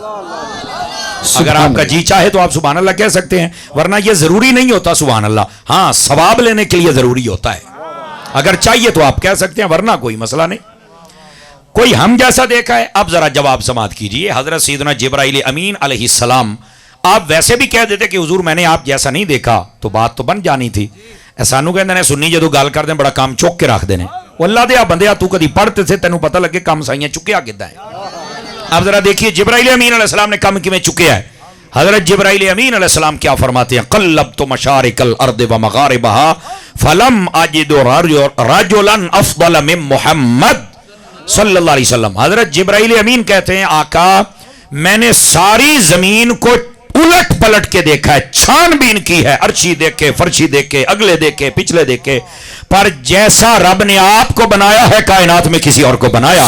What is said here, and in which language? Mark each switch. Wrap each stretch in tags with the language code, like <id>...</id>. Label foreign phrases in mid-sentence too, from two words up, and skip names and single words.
<ur>اگر آپ کا جی چاہے تو آپ</ur> <ar>سبحان اللہ</ar> <ur>کہہ سکتے ہیں، ورنہ یہ ضروری نہیں ہوتا</ur> <ar>سبحان اللہ،</ar> <ur>ہاں ثواب لینے کے لیے ضروری ہوتا ہے، اگر چاہیے تو آپ کہہ سکتے ہیں ورنہ کوئی مسئلہ نہیں۔ کوئی ہم جیسا دیکھا ہے؟ اب ذرا جواب سماعت کیجئے۔ حضرت سیدنا جبرائیل امین</ur> <ar>علیہ السلام،</ar> <ur>آپ ویسے بھی کہہ دیتے کہ حضور میں نے آپ جیسا نہیں دیکھا تو بات تو بن جانی تھی۔</ur> <pa>سانو کہندے نے سنی جدو گل کر دیں بڑا کام چک کے رکھ دینے، اللہ دیا بندیا تو کدی پڑھتے تھے تینوں پتہ لگے کام سائیاں چکیا کدھا ہے۔</pa> <ur>اب ذرا دیکھیے جبرائیل امین</ur> <ar>علیہ السلام</ar> <ur>نے</ur> <pa>کم کی میں چکیا ہے۔</pa> <ur>حضرت جبرائیل امین</ur> <ar>علیہ السلام</ar> <ur>کیا فرماتے ہیں؟</ur> <ar>قلبت مشارق الارض ومغاربها فلم اجد رجلا افضل من محمد صلی اللہ علیہ وسلم۔</ar> <ur>حضرت جبرائیل امین کہتے ہیں آقا میں نے ساری زمین کو الٹ پلٹ کے دیکھا ہے، چھان بین کی ہے، عرشی دیکھے، فرشی دیکھے، اگلے دیکھے، پچھلے دیکھے، پر جیسا رب نے آپ کو بنایا ہے کائنات میں کسی اور کو بنایا۔</ur>